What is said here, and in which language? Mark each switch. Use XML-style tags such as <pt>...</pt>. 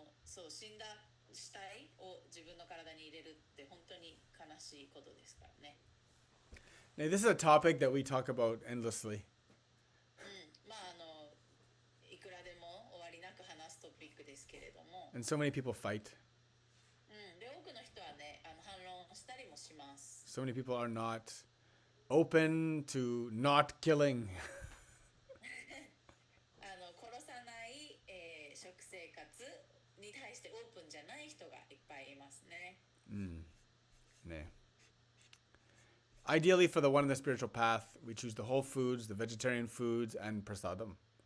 <ja>そう、死んだ死体を自分の体に入れるって本当に悲しいことですからね。</ja> <en>Now, this is a topic that we talk about endlessly.</en> <ja>いくらでも終わりなく話すトピックですけれども。</ja> <en>And so many people fight.</en> <ja>で、多くの人はね、反論したりもします。</ja> <en>So many people are not open to not killing.</en> <ja>殺さない、食生活に対してオープンじゃない人がいっぱいいますね。</ja> <en>Ideally, for the one in the spiritual path, we choose the whole foods, the vegetarian foods, and prasadam.</en>